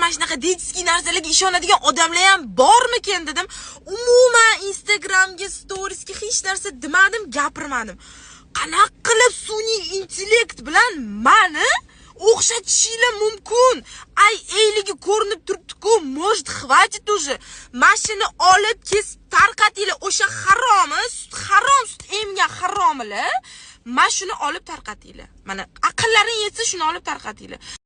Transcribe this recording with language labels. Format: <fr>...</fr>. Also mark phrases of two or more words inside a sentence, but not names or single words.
<uz>Mana shunaqa detskiy narsalarga ishonadigan odamlar ham bormikan dedim. Umuman Instagramga, storiesga hech narsa demadim, gapirmadim. Qanaqa qilib sun'iy intellekt bilan mani o'xshatishinglar mumkin? Eyligi ko'rinib turibdi-ku,</uz> <ru>может, хватит уже.</ru> <uz>Mashina olib kesib tarqatinglar. O'sha haromi, sut emgan haromlar. Mana shuni olib tarqatinglar. Mana aqllaring yetsa shuni olib tarqatinglar.</uz>